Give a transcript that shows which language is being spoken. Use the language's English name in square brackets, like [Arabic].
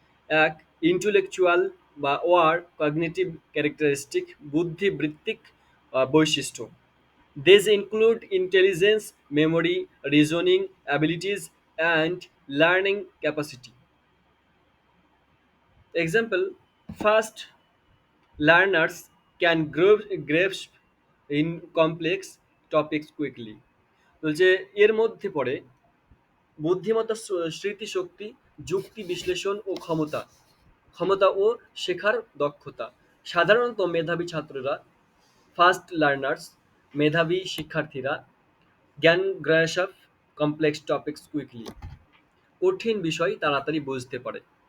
[Bangla] এক, ইন্টেলেকচুয়াল বা war cognitive characteristic, বুদ্ধিবৃত্তিক বৈশিষ্ট্য। [English] These include intelligence, memory, reasoning abilities, and learning capacity. Example: fast learners can grasp in complex topics quickly. [Bangla] বলছে এর মধ্যে পড়ে বুদ্ধিমত্তা, স্মৃতিশক্তি, যুক্তি বিশ্লেষণ ও ক্ষমতা ও শেখার দক্ষতা। সাধারণত মেধাবী ছাত্ররা, [English] fast learners, [Bangla] মেধাবী শিক্ষার্থীরা, জ্ঞান গ্রাহ্য, [English] complex topics quickly, [Bangla] কঠিন বিষয় তাড়াতাড়ি বুঝতে পারে।